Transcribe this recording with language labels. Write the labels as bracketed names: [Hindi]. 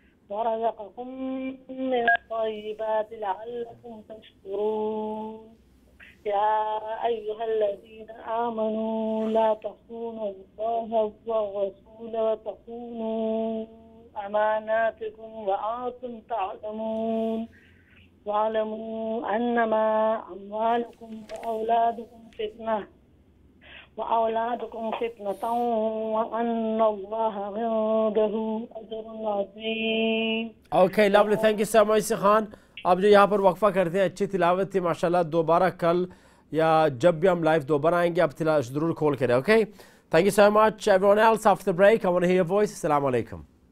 [Arabic] ورزقكم من الطيبات لعلكم تشكرون يا أيها الذين آمنوا لا تخونوا الله والرسول وتخونوا أماناتكم وأنتم تعلمون واعلموا أنما أموالكم وأولادكم فتنة وأن الله عنده أجر عظيم. [English] Okay, lovely. Thank you so much, Khan. [Hindi] अब जो यहाँ पर वक्फा करते हैं, अच्छी तिलावत थी माशाल्लाह. दोबारा कल या जब भी हम लाइव दोबारा आएंगे आप तिलावत जरूर खोल करें. [English] Okay, thank you so much everyone else. After the break I want to hear your voice. Assalamu alaikum.